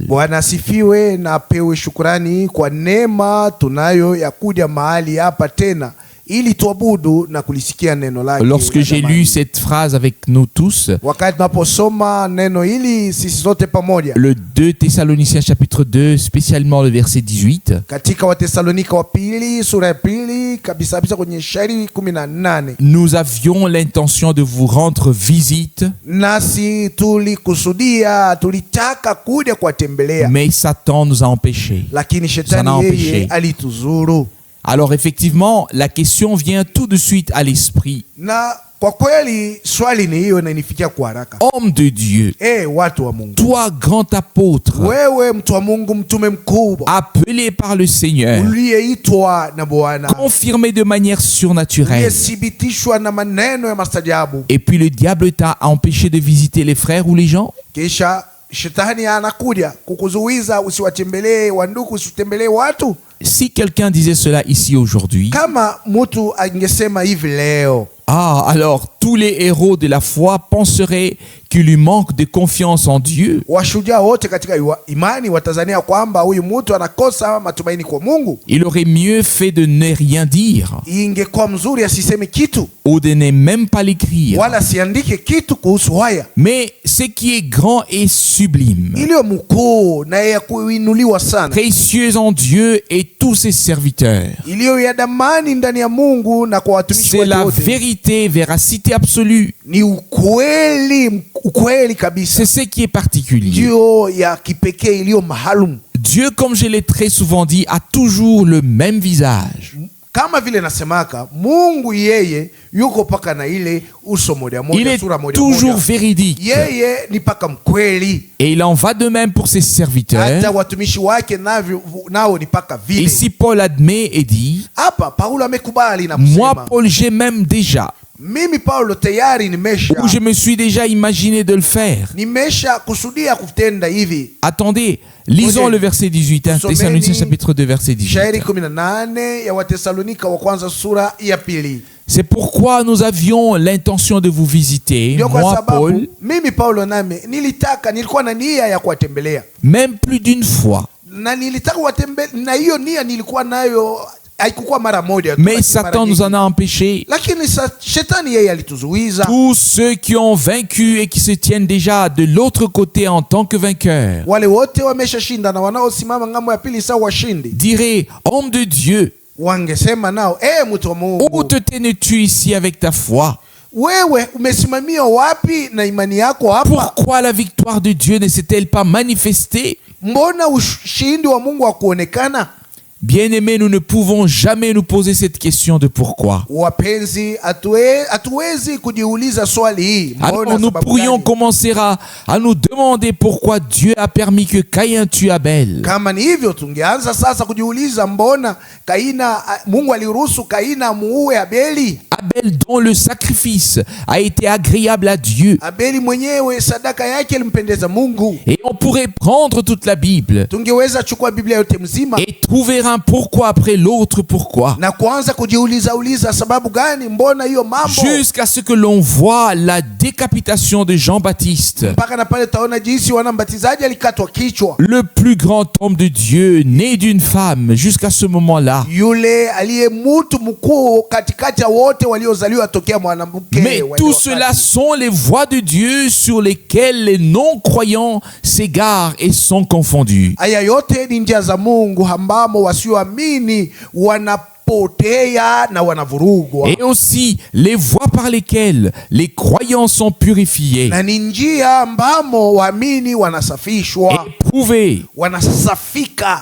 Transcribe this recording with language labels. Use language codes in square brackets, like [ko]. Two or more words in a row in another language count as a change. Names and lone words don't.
[sw] Bwana asifiwe na apewe shukrani kwa neema tunayo ya kuja mahali hapa tena ili tuabudu na kulisikia neno lake. [fr] Lorsque j'ai lu cette phrase avec nous tous, [sw] wakati tunaposoma neno hili sisi sote pamoja, [fr] le 2 Thessaloniciens chapitre 2, spécialement le verset 18, [sw] katika Watesalonika wa pili sura ya pili kabisa kwenye shairi 18, [fr] nous avions l'intention de vous rendre visite, [sw] nasi tulikusudia, tulitaka kuja kuwatembelea, [fr] mais Satan nous a empêchés. [sw] lakini [fr] Ça n'a [sw] shetani [fr] empêché. [sw] yeye alituzuru. [fr] Alors effectivement, la question vient tout de suite à l'esprit. [sw] Na kwa kweli swali ni hiyo na inifikia kwa haraka. [fr] Homme de Dieu, [sw] Watu wa Mungu, [fr] toi grand apôtre, [sw] wewe mtu wa Mungu, mtume mkubwa, [fr] appelé par le Seigneur, [sw] uliyeitwa na Bwana, [fr] confirmé de manière surnaturelle, [sw] uliyethibitishwa na maneno ya mastajabu, [fr] et puis le diable t'a empêché de visiter les frères ou les gens? [sw] kisha shetani anakuja kukuzuiza usiwatembelee wandugu, usitembelee watu. [fr] Si quelqu'un disait cela ici aujourd'hui, [sw] Kama mtu angesema hivi leo, [fr] alors tous les héros de la foi penseraient qu'il lui manque de confiance en Dieu. [sw] washujaa wote katika imani watazania kwamba huyu mtu anakosa matumaini kwa Mungu. [fr] Il aurait mieux fait de ne rien dire [sw] Ingekuwa mzuri asiseme kitu [fr] ou de ne même pas l'écrire. [sw] wala siandike kitu kuhusu haya. [fr] Mais ce qui est grand et sublime, [sw] Iliyo mkuu na ya kuinuliwa sana, [fr] précieux en Dieu et tous ses serviteurs, [sw] iliyo ya damani ndani ya Mungu na kwa watumishi [fr] c'est [sw] wake [fr] la [sw] wote, [fr] vérité, véracité absolue. [sw] ni ukweli kabisa, [fr] C'est ce qui est particulier. [sw] ndio ya kipekee iliyo maalum. [fr] Dieu, comme je l'ai très souvent dit, a toujours le même visage. [sw] Kama vile nasemaka, Mungu yeye yuko paka na ile uso moja [fr] Il [sw] moja, [fr] est [sw] sura moja [fr] toujours [sw] moja. [fr] véridique. [sw] Yeye ni paka mkweli. [fr] Et il en va de même pour ses serviteurs. [sw] Hata watumishi wake nao ni paka vile. [fr] Ici, Paul admet et dit, [sw] Hapa Paulo amekubali na [fr] moi, [sw] kusema, [fr] Paul, j'ai même déjà, [sw] mimi Paulo tayari [fr] ou je me suis déjà imaginé de le faire. [sw] nimesha kusudia kutenda hivi. [fr] Attendez, lisons Ok. le verset 18, hein, [sw] Someni [fr] Thessaloniciens chapitre 2, verset [sw] Shairi [fr] 18. [sw] 18 ya Watesalonika wa kwanza sura ya pili. [fr] C'est pourquoi nous avions l'intention de vous visiter, [sw] Ndio kwa [fr] moi, [sw] sababu [fr] Paul, [sw] mimi Paulo nami nilikuwa na nia ya kuwatembelea, [fr] même plus d'une fois. [sw] na nilitaka watembelea, na hiyo nia nilikuwa nayo, haikuwa mara moja tu, [fr] Mais [sw] lakini mara [fr] Satan nous [sw] nyingi. [fr] en a empêchés. [sw] Lakini shetani yeye alituzuiza. [fr] Tous ceux qui ont vaincu et qui se tiennent déjà de l'autre côté en tant que vainqueurs [sw] Wale wote wameshashinda na wanaosimama ngambo ya pili sawa washindi. [fr] diraient, homme de Dieu, [sw] wangesema nao, mtu wa [fr] où [sw] Mungu, [fr] te tenais-tu ici avec ta foi? [sw] wewe umesimamia wapi na imani yako hapa? [fr] Pourquoi la victoire de Dieu ne s'est-elle pas manifestée? [sw] Mbona ushindi wa Mungu hakuonekana? [fr] Bien-aimés, nous ne pouvons jamais nous poser cette question de pourquoi. [sw] Wapenzi, hatuwezi kujiuliza swali hii. [fr] Alors nous pourrions commencer à nous demander pourquoi Dieu a permis que Caïn tue Abel. [sw] Kama ni hivyo, tungeanza sasa kujiuliza mbona Mungu aliruhusu Kaina muue Abeli. [fr] Abel dont le sacrifice a été agréable à Dieu. [sw] Abeli mwenyewe sadaka yake ilimpendeza Mungu. [fr] Et on pourrait prendre toute la Bible [sw] Tungeweza chukua Biblia yote mzima [fr] et trouver un pourquoi après l'autre pourquoi. [sw] na kuanza kujiuliza sababu gani, mbona hiyo mambo, [fr] Jusqu'à ce que l'on voit la décapitation de Jean-Baptiste, [sw] mpaka na pale taona jinsi wanambatizaji alikatwa kichwa. [fr] le plus grand homme de Dieu, né d'une femme. Jusqu'à ce moment-là, [sw] Yule aliye mtu mkuu katikati ya wote waliozaliwa tokea mwanamke. [fr] mais tout cela sont les voies de Dieu sur lesquelles les non-croyants s'égarent et sont confondus. [sw] Aya yote ni njia za Mungu ambamo wasioamini wanapotea na wanavurugwa. [fr] Et aussi les voies par lesquelles les croyants sont purifiés, [sw] Na ni njia ambamo waamini wanasafishwa, [fr] éprouvés, [sw] wanasafika